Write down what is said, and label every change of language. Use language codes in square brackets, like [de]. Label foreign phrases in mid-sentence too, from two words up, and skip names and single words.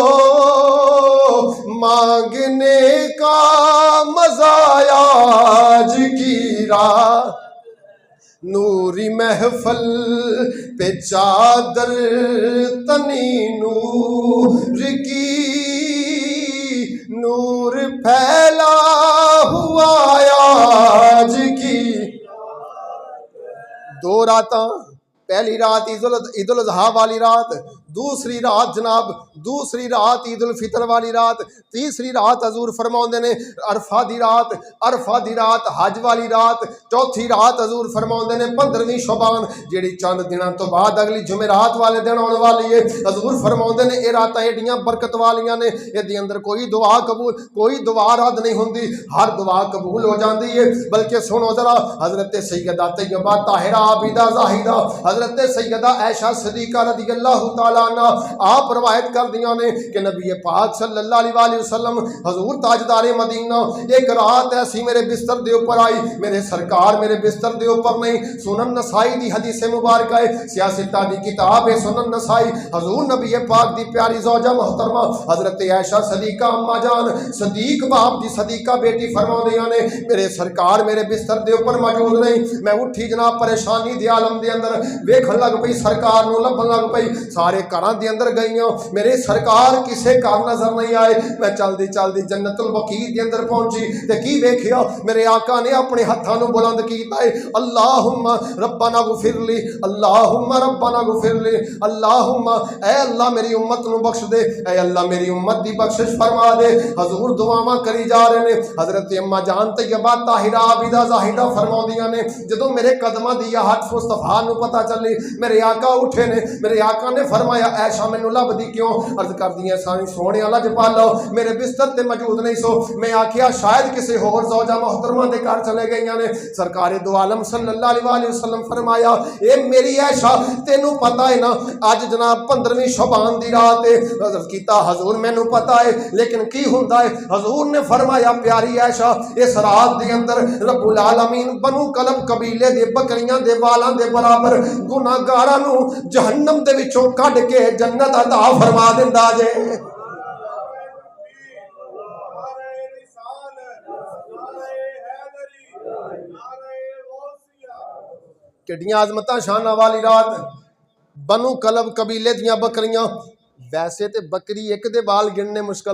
[ur] مانگنے کا مزا آج کی رات، نوری محفل پہ چادر تنی نور کی، نور پھیلا ہوا آج کی. [pa] دو راتاں، پہلی رات عید الاضحیٰ والی رات، دوسری رات جناب دوسری رات عید الفطر والی رات، تیسری رات حضور فرماؤندے نے عرفہ دی رات حج والی رات، چوتھی رات حضور فرماؤندے نے 15ویں شعبان جیہڑی چند دنوں تو بعد اگلی جمعرات والے دن آنے والی ہے. حضور فرماؤندے نے یہ راتاں ایڈیاں برکت والیاں نے، ایہدے اندر کوئی دعا قبول کوئی دعا رد نہیں ہوندی, [ur] ہر دعا قبول ہو جاتی ہے. [pa] بلکہ سنو ذرا حضرت سیدہ طیبہ طاہرہ عابدہ زاہدہ حضرت سیدہ عائشہ صدیقہ [ar] رضي الله تعالى عنها [pa] آپ روایت کر دیا نے کہ نبی پاک [ar] صلى الله عليه وسلم [pa] حضور تاجدار مدینہ ایک رات ایسی میرے بستر دے اوپر آئی, میرے سرکار میرے بستر دے اوپر نہیں, سنن نسائی دی حدیث مبارک ہے، سیاستا دی کتاب ہے سنن نسائی، حضور نبی پاک دی پیاری زوجہ محترمہ حضرت عائشہ صدیقہ اماں جان صدیق باپ دی صدیقہ بیٹی فرماؤندیاں نے میرے سرکار میرے بستر دے اوپر موجود نہیں، میں اٹھی جناب پریشانی دے عالم دے اندر ویکھن لگ پئی، سرکار نوں لبھن لگ پئی، سارے گھراں دے اندر گئیاں میرے سرکار کسے گھر نظر نہیں آئے، میں چلدی چلدی جنت البقیع دے اندر پہنچی تے کی ویکھیا میرے آقا نے اپنے ہتھاں نوں بلند کیتا ہے [ar] اللهم ربنا اغفر لي اللهم ربنا اغفر لي اللهم [pa] اے اللہ میری امت نوں بخش دے، اے اللہ میری امت دی بخشش فرما دے. حضور دعاواں کری جا رہے نے، حضرت اماں جان طیبہ طاہرہ عابدہ زاہدہ فرماؤندیاں نے جدوں میرے قدماں دی ہٹ مصطفیٰ نوں پتا چلی میرے آقا اٹھے نے، میرے آقا उठे ने, मेरे आका نے فرمایا عائشہ مینوں لبھدی کیوں، عرض کر دی ساری سوہنے لجپالو میرے بستر تے موجود نہیں سو، میں آکھیا شاید کسی ہور زوجہ محترمہ دے گھر چلے گئی نے، سرکار دو عالم [ar] صلى الله عليه وسلم [pa] فرمایا اے میری عائشہ تینوں پتا ہے نا اج جناب 15ویں شعبان دی رات ہے، عرض کیتا حضور مینوں پتا ہے لیکن کی ہندا ہے، حضور نے فرمایا پیاری عائشہ اس رات دے اندر رب العالمین بنو کلب قبیلے دے بکریاں دے والاں دے برابر گناہگاراں نوں جہنم دے وچوں کڈھ کے جنت عطا فرما دیندا جے. کڈیاں عظمتاں شاناں والی رات، بنو کلب قبیلے دیاں بکریاں، ویسے تے بکری ایک دے بال گننے مشکل